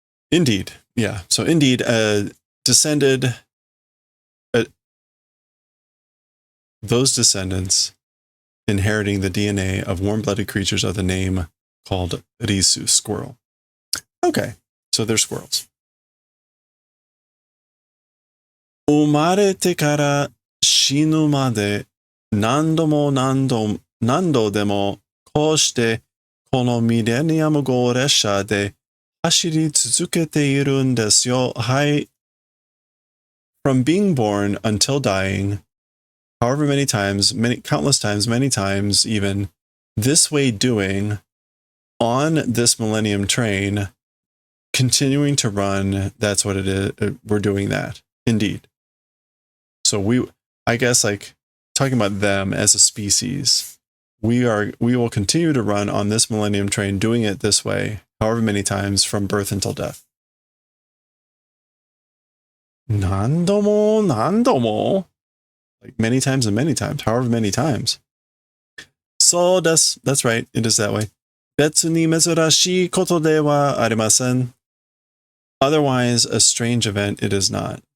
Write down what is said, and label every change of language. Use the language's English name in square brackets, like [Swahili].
[English] Indeed. Yeah. So indeed, descended, those descendants inheriting the DNA of warm-blooded creatures of the name called Risu, squirrel. Okay. So they're squirrels. [Japanese] 生まれてから死ぬまで何度でもこうしてこのミレニアム号列車で走り続けているんですよ。はい。 [English] From being born until dying, however many times, countless times, many times even, this way doing on this Millennium train, continuing to run, that's what it is. We're doing that. Indeed. So I guess like talking about them as a species, we will continue to run on this Millennium train, doing it this way, however many times from birth until death. [Japanese] 何度も [English] like many times and many times, however many times. So that's right. It is that way. [Japanese] 別に珍しいことではありません. [English] Otherwise, a strange event, it is not.